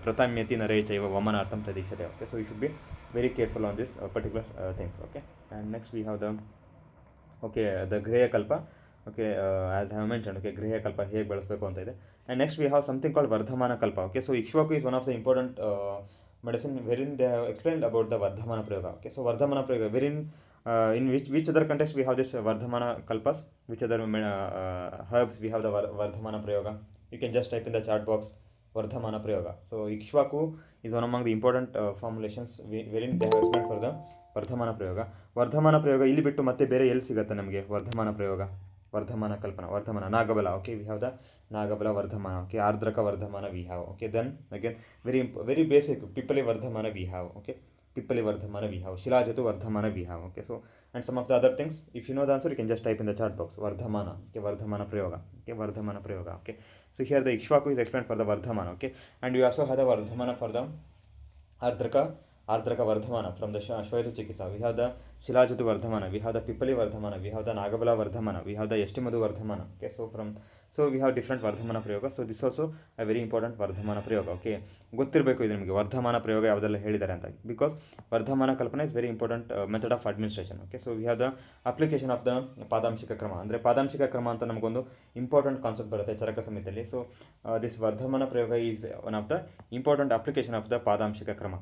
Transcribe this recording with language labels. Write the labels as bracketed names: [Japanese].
[Sanskrit] ಪ್ರತಾಮ್ಯತಿ ನರೇ ಚೈವ ವಮನಾರ್ಥಂ ತದಿಶತೆ. [English] Okay. So you should be very careful on this particular things. Okay. And next we have the ಗೃಹ ಕಲ್ಪ. Okay. As I have mentioned. Okay. [Kannada] ಗೃಹ ಕಲ್ಪ ಹೇಗೆ ಬಳಸಬೇಕು ಅಂತ ಇದೆ. [English] And next we have something called Vardhamana Kalpa. Okay. So Ikshvaku is one of the important medicine wherein they have explained about the Vardhamana Prayoga. Okay, so Vardhamana Prayoga, wherein in which other context we have this Vardhamana Kalpas, which other herbs we have the Vardhamana Prayoga. You can just type in the chat box Vardhamana Prayoga. So Ikshvaku is one among the important formulations wherein they have explained for the Vardhamana Prayoga. [Kannada] ವರ್ಧಮಾನ ಪ್ರಯೋಗ ಇಲ್ಲಿ ಬಿಟ್ಟು ಮತ್ತೆ ಬೇರೆ ಎಲ್ಲಿ ಸಿಗುತ್ತೆ ನಮಗೆ ವರ್ಧಮಾನ ಪ್ರಯೋಗ? [English] ವರ್ಧಮಾನ ಕಲ್ಪನಾ, ವರ್ಧಮಾನ, ನಾಗಬಲ. Okay, we have the Nagabala Vardhamana. Okay, Ardraka Vardhamana we have. Okay, then again very basic Pippali Vardhamana we have. Okay, Pippali Vardhamana we have. Shilajatu Vardhamana we have. Okay, so and some of the other things if you know the answer you can just type in the chat box. Vardhamana. Okay, Vardhamana Prayoga. Okay, Vardhamana Prayoga. Okay, so here the Ikshvaku is explained for the Vardhamana. Okay, and we also have the Vardhamana for the Ardraka Vardhamana from the Shweta Chikitsa. We have the Shilajatu Vardhamana, we have the Pippali Vardhamana, we have the Nagabala Vardhamana, we have the Yashtimadu Vardhamana. Okay, so we have different Vardhamana Prayoga. So this also a very important Vardhamana Prayoga. [Kannada] Okay, ಗೊತ್ತಿರಬೇಕು ಇದು ನಿಮಗೆ ವರ್ಧಮಾನ ಪ್ರಯೋಗ ಯಾವುದೆಲ್ಲ ಹೇಳಿದ್ದಾರೆ ಅಂತ, because Vardhamana ಕಲ್ಪನೆ [English] Is very important method of administration. [Kannada] Okay, [English] So we have the application of the Padamshika Krama. [Kannada] ಅಂದರೆ ಪಾದಾಂಶಿಕ ಕ್ರಮ ಅಂತ ನಮಗೊಂದು ಇಂಪಾರ್ಟೆಂಟ್ ಕಾನ್ಸೆಪ್ಟ್ ಬರುತ್ತೆ ಚರಕ ಸಂಹಿತೆಯಲ್ಲಿ. [English] So this Vardhamana Prayoga is one of the important application of the Padamshika Krama.